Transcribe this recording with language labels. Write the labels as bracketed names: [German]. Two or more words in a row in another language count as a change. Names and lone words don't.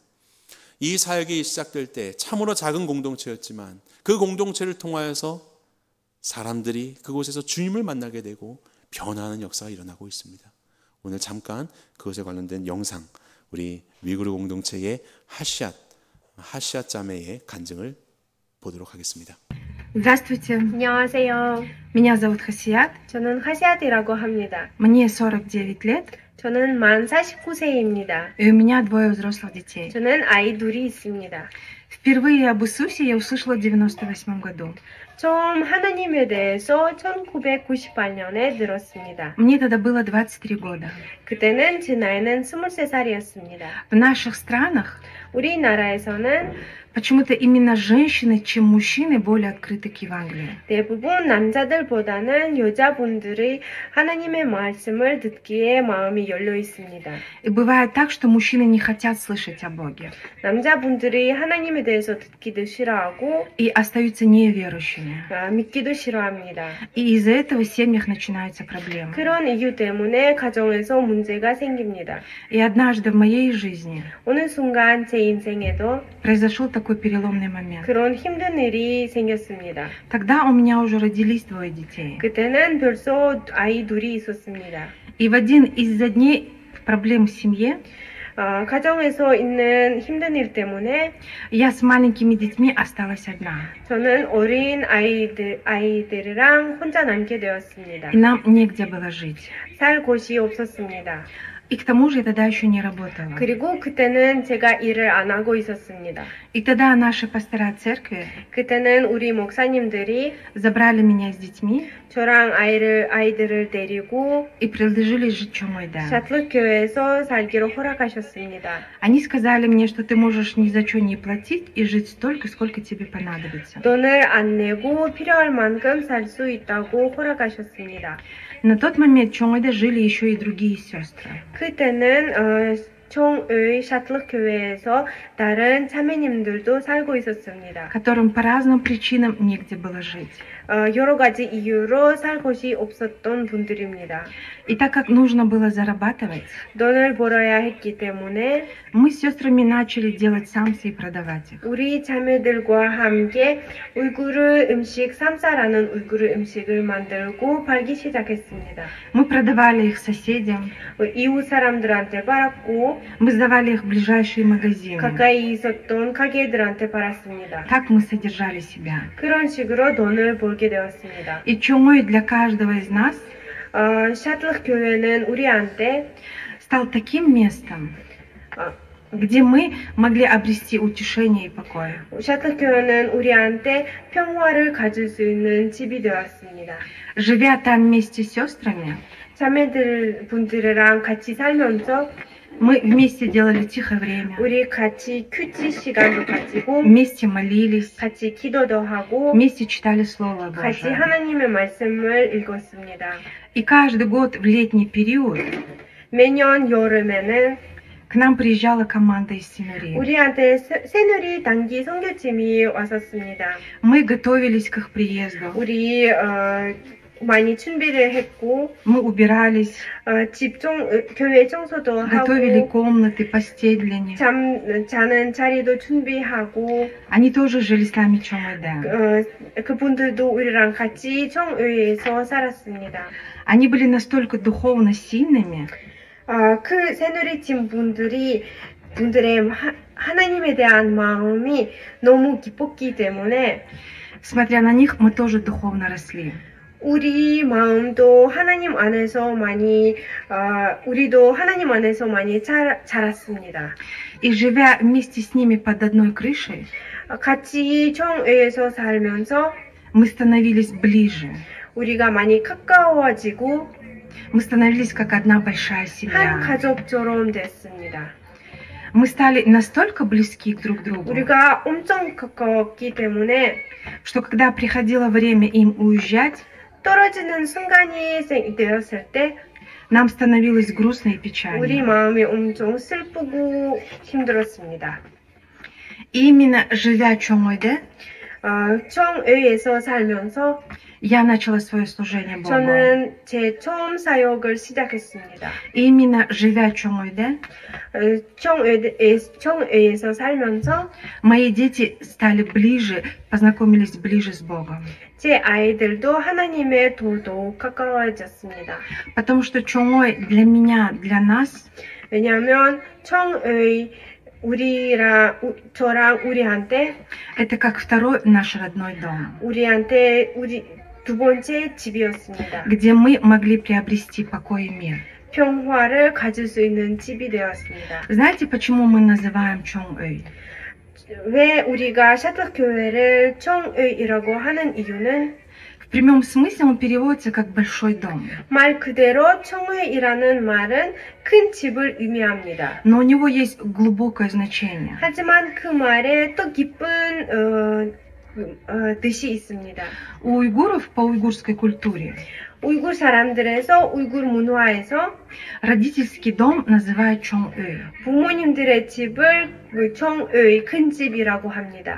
[Korean] 이 사역이 시작될 때 참으로 작은 공동체였지만 그 공동체를 통하여서 사람들이 그곳에서 주님을 만나게 되고 변화하는 역사가 일어나고 있습니다. 오늘 잠깐 그것에 관련된 영상, 우리 위구르 공동체의 하시앗 자매의 간증을 보도록 하겠습니다. [Russian] Здравствуйте. [Korean] 안녕하세요. [Russian] Меня зовут Хасият. [Korean] 저는 하시아드라고 합니다. [Russian] Мне 49 lет, [Korean] 저는 만 49세입니다. [Russian] и у меня двое взрослых детей. [Korean] 저는 아이 둘이 있습니다. [Russian] Впервые об Иисусе я услышала в 98 году. [Korean] 처음 하나님에 대해서 1998년에 들었습니다. [Russian] Мне тогда было 23 года. [Korean] 그때는 제 나이는 23살이었습니다. [Russian] В наших странах [Korean] 우리나라에서는 [Russian] почему-то именно женщины, чем мужчины, более открыты к Евангелию. [Korean] 대부분 남자들보다는 여자분들이 하나님의 말씀을 듣기에 마음이 열려 있습니다. [Russian] И бывает так, что мужчины не хотят слышать о Боге [Korean] 남자분들이 하나님에 대해서 듣기도 싫어하고 [Russian] и остаются неверующими. [Korean] 믿기도 싫어합니다. [Russian] И из-за этого в семьях начинаются проблемы. [Korean] 그런 이유 때문에 가정에서 문제가 생깁니다. [Russian] И однажды в моей жизни [Korean] 어느 순간 제 인생에도 [Russian] произошел такой переломный момент. [Korean] 그런 힘든 일이 생겼습니다. [Russian] Тогда у меня уже родились двое детей. [Korean] 그때는 벌써 아이 둘이 있었습니다. [Russian] И в один из дней проблем в семье [Korean] 가정에서 있는 힘든 일 때문에 [Russian] я с маленькими детьми осталась одна. [Korean] 저는 어린 아이들이랑 혼자 남게 되었습니다. [Russian] И нам негде было жить. [Korean] 살 곳이 없었습니다. [Russian] И к тому же я тогда еще не работала. [Korean] 그리고 그때는 제가 일을 안 하고 있었습니다. [Russian] И тогда наши пастора церкви [Korean] 그때는 우리 목사님들이 [Russian] забрали меня с детьми [Korean] 저랑 아이들을 데리고 [Russian] и предложили жить Чомойда. [Korean] 샤틀 교회에서 살기로 허락하셨습니다. [Russian] Они сказали мне, что ты можешь ни за что не платить и жить столько, сколько тебе понадобится. [Korean] 돈을 안 내고 필요할 만큼 살 수 있다고 허락하셨습니다. [Russian] На тот момент в Чомойда жили еще и другие сестры. [Korean] 그때는 총의 샤틀 교회에서 다른 자매님들도 살고 있었습니다. [Russian] Которым по разным причинам негде было жить. [Korean] 여러 가지 이유로 살 곳이 없었던 분들입니다. [Russian] И так как нужно было зарабатывать, [Korean] 돈을 벌어야 했기 때문에 [Russian] мы с сестрами начали делать самсы и продавать их. [Korean] 우리 자매들과 함께 우이구르 음식 삼사라는 우이구르 음식을 만들고 팔기 시작했습니다. [Russian] Мы продавали их соседям, [Korean] 이웃 사람들한테 팔았고 [Russian] мы сдавали их в ближайшие магазины. [Korean] 가까이 있었던 가게들한테 팔았습니다. [Russian] Так мы содержали себя. [Korean] 그런 식으로 돈을 벌게 되었습니다. [Russian] И Чомой для каждого из нас [Korean] 샤틀 교회는 우리한테 [Russian] стал таким местом, 어, где мы могли обрести утешение и покой. [Korean] 샤틀 교회는 우리한테 평화를 가질 수 있는 집이 되었습니다. [Russian] Живя там вместе с сестрами, [Korean] 자매들이랑 같이 살면서 [Russian] мы вместе делали тихое время, [Korean] 우리 같이 큐티 시간도 가지고 [Russian] вместе молились, [Korean] 같이 기도도 하고 [Russian] вместе читали Слово [Korean] 같이 [Russian] Божие. [Korean] 하나님의 말씀을 읽었습니다. [Russian] И каждый год в летний период [Korean] 매년 여름에는 [Russian] к нам приезжала команда из Синурии. [Korean] 우리한테 새누리 단기 선교팀이 왔었습니다. [Russian] Мы готовились к их приезду. [Korean] 우리 많이 준비를 했고 [Russian] Мы убирались, [Korean] 교회 청소도 [Russian] готовили [Korean] 하고 [Russian] комнаты, постель для них. [Korean] 자는 자리도 준비하고 [Russian] Они тоже жили с нами в Чомойда. [Korean] 그분들도 우리랑 같이 청의에서 살았습니다. [Russian] Они были настолько духовно сильными, [Korean] 그 새누리팀 분들의 하나님에 대한 마음이 너무 기뻤기 때문에 [Russian] смотря на них, мы тоже духовно росли. [Korean] 우리 마음도 하나님 안에서 많이 우리도 하나님 안에서 많이 자랐습니다. [Russian] И живя вместе с ними под одной крышей, [Korean] 같이 청의에서 살면서 [Russian] мы становились ближе. [Korean] 우리가 많이 가까워지고 [Russian] Мы становились как одна большая [Korean] 한 [Russian] семья. [Korean] 가족처럼 됐습니다. [Russian] Мы стали настолько близки друг к другу, [Korean] 우리가 엄청 가까웠기 때문에 [Russian] что когда приходило время им уезжать, [Korean] 떨어지는 순간이 되었을 때 [Russian] нам становилось грустно и [Korean] 우리 [Russian] печально. [Korean] 마음이 엄청 슬프고 힘들었습니다. [Russian] И именно живя в Чомойде, [Korean] 청의에서 살면서 [Russian] я начала свое служение Богу. [Korean] 저는 제 처음 사역을 시작했습니다. [Russian] И именно живя в Чомойде, [Korean] 청의에서 살면서 [Russian] мои дети стали ближе, познакомились ближе с Богом. [Korean] 제 아이들도 하나님에 더더욱 가까워졌습니다. [Russian] Потому что Чомой для меня, для нас, [Korean] 왜냐하면 청의 저랑 우리한테 [Russian] это как второй наш родной дом, [Korean] 우리 두 번째 집이었습니다. [Russian] где мы могли приобрести покой и мир. [Korean] 평화를 가질 수 있는 집이 되었습니다. [Russian] Знаете, почему мы называем Чомой? [Korean] 왜 우리가 샤틀 교회를 청의이라고 하는 이유는 [Russian] В прямом смысле он переводится как большой дом. [Korean] 말 그대로 청의이라는 말은 큰 집을 의미합니다. [Russian] Но у него есть глубокое значение. [Korean] 하지만 그 말에 또 깊은 뜻이 있습니다. [Russian] У уйгуров по уйгурской культуре [Korean] 우이gur 사람들에서 우이gur 문화에서 [Russian] родительский дом называют Чомой. [Korean] 부모님들의 집을 청의 큰 집이라고 합니다.